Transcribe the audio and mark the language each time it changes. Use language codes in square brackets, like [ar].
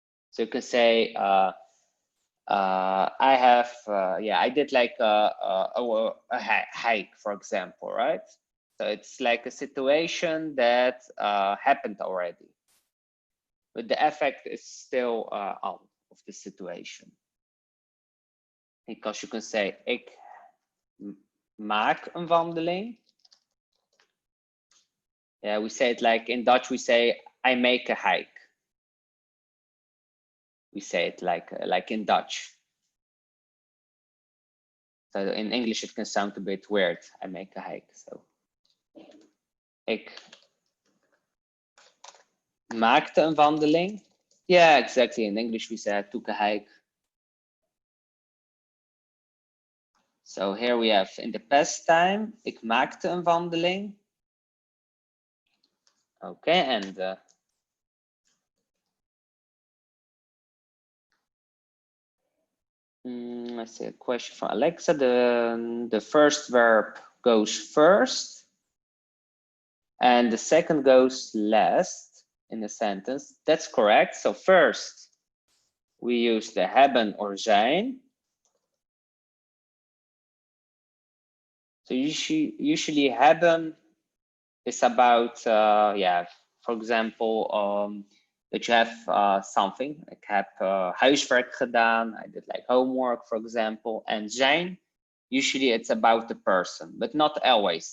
[en] So you can say, I have, yeah, I did like a hike, for example, right? So it's like a situation that happened already, but the effect is still on of the situation. Because you can say, [nl] ik maak een wandeling. [en] Yeah, we say it like in Dutch, we say, I make a hike. We say it like in Dutch. So in English, it can sound a bit weird. I make a hike. So, [nl] ik maakte een wandeling. [en] Yeah, exactly. In English, we say I took a hike. So here we have in the past time, [nl] ik maakte een wandeling. [en] Okay, and let's see a question from Alexa. The first verb goes first, and the second goes last in a sentence. That's correct. So first, we use the hebben or zijn. So usually hebben is about, yeah, for example, that you have something. [nl] Ik heb huiswerk gedaan. [en] I did like homework, for example. And zijn, usually it's about the person, but not always.